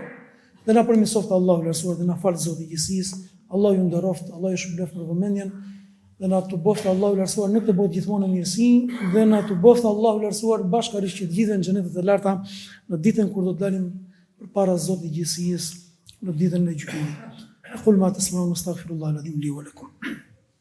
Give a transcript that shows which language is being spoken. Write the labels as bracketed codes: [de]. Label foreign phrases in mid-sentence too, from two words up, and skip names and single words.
[sq] Dhe na përmirësoft Allahu i lartësuar dhe na fal Zoti i gjithësisë. Allahu ju nderoft, Allahu ju shpëlboft për vëmendjen dhe na të boft Allahu i lartësuar në këtë botë gjithmonë në mirësi dhe na të boft Allahu i lartësuar bashkërisht që të gjithë në xhenetet e larta në ditën kur do të dalim përpara Zotit i gjithësisë, në ditën e gjykimit. [ar] أقول ما تسمعون أستغفر الله العظيم لي ولكم.